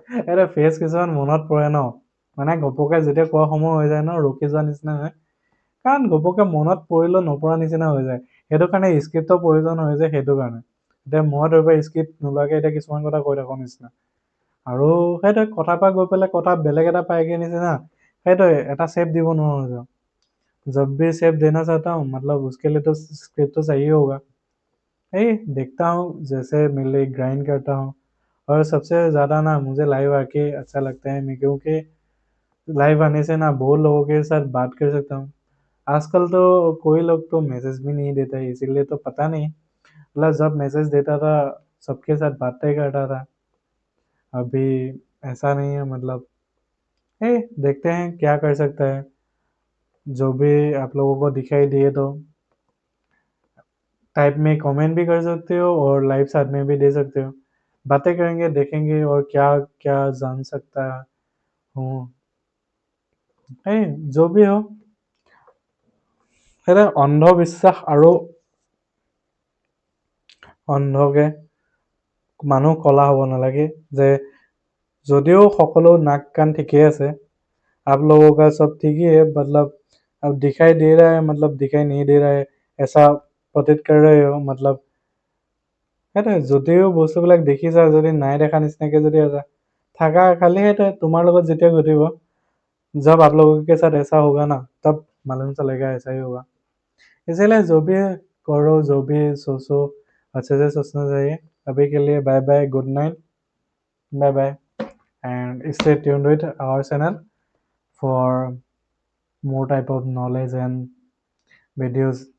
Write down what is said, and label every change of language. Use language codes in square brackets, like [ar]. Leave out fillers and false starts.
[as] এটা ফেচ কিছুমান মনত পৰে ন, মানে ঘপকে যেতিয়া কোৱা সময় হৈ যায় ন, ৰখি যোৱা নিচিনা হয়। কাৰণ ঘপকে মনত পৰিলেও নপৰা নিচিনা হৈ যায়। সেইটো কাৰণে স্ক্ৰিপ্টৰ প্ৰয়োজন হয় যে, সেইটো কাৰণে। এতিয়া মই ধৰিব স্ক্ৰিপ্ট নোলোৱাকৈ এতিয়া কিছুমান কথা কৈ থাকোঁ নিচিনা। আৰু সেইটোৱে কথাৰ পৰা গৈ পেলাই কথা বেলেগ এটা পাইগে নিচিনা। সেইটোৱে এটা চেপ দিব নোৱাৰো হৈ যাওঁ। [hi] जब भी सेप देना चाहता हूँ, मतलब उसके लिए तो स्क्रिप्ट तो चाहिए होगा। यही देखता हूँ, जैसे मिले ग्राइंड करता हूँ। और सबसे ज़्यादा ना मुझे लाइव आके अच्छा लगता है, मैं क्योंकि लाइव आने से ना बहुत लोगों के साथ बात कर सकता हूँ। आजकल तो कोई लोग तो मैसेज भी नहीं देता है, इसीलिए तो पता नहीं। मतलब जब मैसेज देता था सबके साथ बातें करता था। अभी ऐसा नहीं है, मतलब देखते हैं क्या कर सकता है। जो भी आप लोगों को दिखाई दिए तो टाइप में कमेंट भी कर सकते हो, और लाइव साथ में भी दे सकते हो। बातें करेंगे, देखेंगे और क्या क्या जान सकता हूँ। जो भी हो, [as] এটা অন্ধবিশ্বাস আৰু অন্ধকে মানুহ কলা হ'ব নালাগে। যে যদিও সকলো [hi] नाक कान [as] ঠিকেই আছে, [hi] आप लोगों का सब ठीक ही है, मतलब अब दिखाई दे रहा है, मतलब दिखाई नहीं दे रहा है, ऐसा प्रतीत कर रहे हो, मतलब [as] সেইটোৱে। যদিও বস্তুবিলাক দেখিছা, যদি নাই দেখা নিচিনাকে যদি আছা, থাকা। খালি সেইটোৱে তোমাৰ লগত যেতিয়া ঘটিব, [hi] जब आप लोगों के साथ ऐसा होगा ना, तब मालूम चलेगा ऐसा ही होगा। इसलिए जो भी करो, जो भी सोचो, अच्छे से सोचना चाहिए। अभी के लिए [en] Bye bye, good night, bye bye, and stay tuned with our channel for more type of knowledge and videos.